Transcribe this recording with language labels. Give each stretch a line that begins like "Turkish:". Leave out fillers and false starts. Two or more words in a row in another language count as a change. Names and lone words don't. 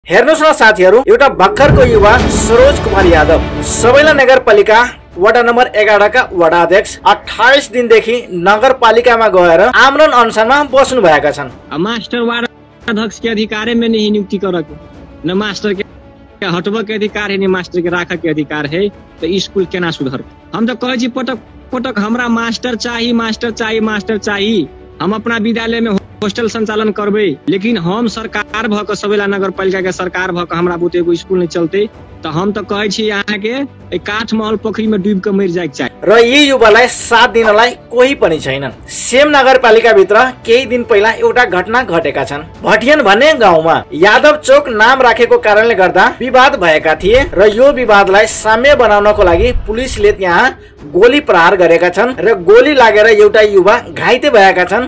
Nepali: हेर्नुस् न साथीहरु, एउटा भर्खरको युवा सरोज कुमार यादव सबैला नगरपालिका वडा नम्बर 11 का वडा अध्यक्ष 28 दिनदेखि नगरपालिकामा गएर आमरण अनसनमा बस्नु भएका छन्।
Maithili: मास्टर वार्ड अध्यक्ष के अधिकार में नहीं नियुक्ति करक, न मास्टर के हटबा के अधिकार है, न मास्टर के राख के अधिकार है, तो स्कूल केना सुधर। हम तो कहे पटक पटक हमरा मास्टर चाहिए, मास्टर चाहिए, मास्टर चाहिए। हम अपना विद्यालय में हॉस्टल संचालन करबे, लेकिन हम सरकार भक सबैला नगरपालिका के सरकार भक हमरा बुते एगो स्कूल नहीं चलते, तो हम तो कहे छी यहाँ के काठ महल पोखरी में डूब के मर जाए चाहिए।
Nepali: र यी युवालाई साथ दिनलाई कोही पनि छैनन्। सेम नगरपालिका भित्र केही दिन पहिला एउटा घटना घटेका छन्। भटियन भन्ने गाउँमा यादव चौक नाम राखेको कारणले गर्दा विवाद भएका थिए र यो विवादलाई साम्य बनाउनको लागि पुलिसले त्यहाँ गोली प्रहार गरेका छन् र गोली लागेर एउटा युवा घाइते भएका छन्।